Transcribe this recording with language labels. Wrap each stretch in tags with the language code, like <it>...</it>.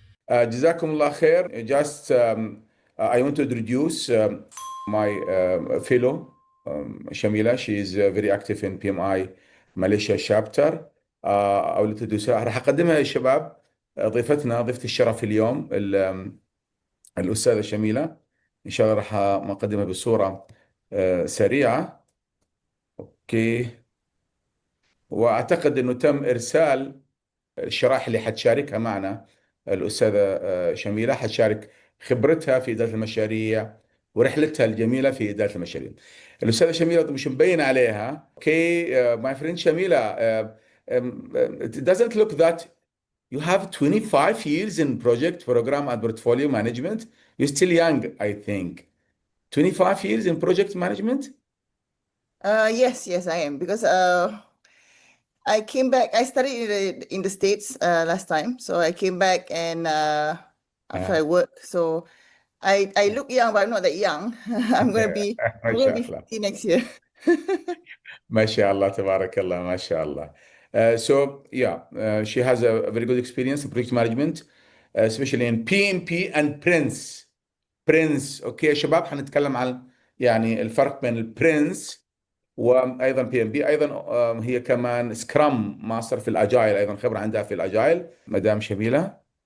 <ar>جزاكم الله خير.</ar> <en>Just I want to introduce my fellow Shamila. She is very active in PMI Malaysia chapter.</en> <ar>أو لتدوسها راح أقدمها للشباب. ضيفتنا ضيفة الشرف اليوم الأستاذة شميلة. إن شاء الله راح أقدمها بصورة سريعة. أوكي. وأعتقد أنه تم إرسال الشرائح اللي حتشاركها معنا الأستاذة شميلة. حتشارك خبرتها في إدارة المشاريع ورحلتها الجميلة في إدارة المشاريع. الأستاذة شميلة مش مبين عليها.</ar> <en>Okay, my friend Shamila, it doesn't look that you have 25 years in project, program and portfolio management. You're still young, I think. 25 years in project management? Yes, I am, because I came back. I studied in the States last time, so I came back and after I work. So I look young, but I'm not that young. I'm gonna be 50 next year.</en> <ar>ما شاء الله تبارك الله ما شاء الله.</ar> <en>So yeah, she has a very good experience in project management, especially in PMP and Prince.</en> <ar>اوكي شباب حنتكلم عن يعني الفرق بين البرنس وايضا بي ام بي. ايضا هي كمان سكرام ماستر في الاجايل، ايضا خبره عندها في الاجايل مدام شميله.</ar>